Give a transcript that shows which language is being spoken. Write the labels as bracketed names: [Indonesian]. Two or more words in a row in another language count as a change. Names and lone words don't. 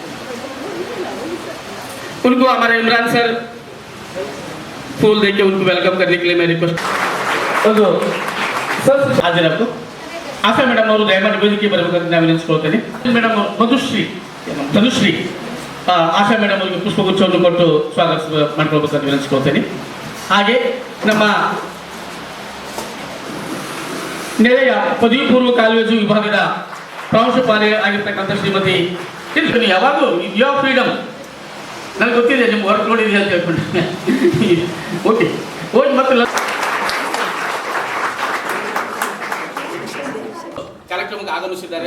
[Hindi] उनको हमारे इमरान सर फूल देके उनको वेलकम करने के लिए मैं रिक्वेस्ट सर हाजिर आपको आशा [Kannada] ಮೇಡಮ್ ಅವರು ದಯಮಾಡಿ ವೇದಿಕೆ ಬರಬೇಕಂತ ನಾವು ವಿನಂತಿಸ್ಕೊಳ್ತೇನೆ. ಮೇಡಮ್ ಧನುಶ್ರೀ ಆಶಾ ಮೇಡಮ್ ಅವರಿಗೆ ಪುಷ್ಪಗುಚ್ಛವನ್ನು ಕೊಟ್ಟು ಸ್ವಾಗತ ಮಾಡ್ಕೊಳ್ಬೇಕಂತ ವಿನಂತಿಸ್ಕೊಳ್ತೇನೆ. ಹಾಗೆ ನಮ್ಮ ನೆರೆಯ ಪದವಿ ಪೂರ್ವ ಕಾಲೇಜು ವಿಭಾಗದ ಪ್ರಾಂಶುಪಾಲೆ ಆಗಿರ್ತಕ್ಕಂಥ ಶ್ರೀಮತಿ ಯಾವಾಗಲೂ [English] you are freedom [Kannada] ನನಗೆ ಗೊತ್ತಿದೆ, ನಿಮ್ಮ ವರ್ಕ್ ನೋಡಿದೆ ಅಂತ ಹೇಳ್ಕೊಂಡು ಓಕೆ ಹೋಗಿ ಮತ್ತೆ ಕಾರ್ಯಕ್ರಮಕ್ಕೆ ಆಗಮಿಸಿದ್ದಾರೆ.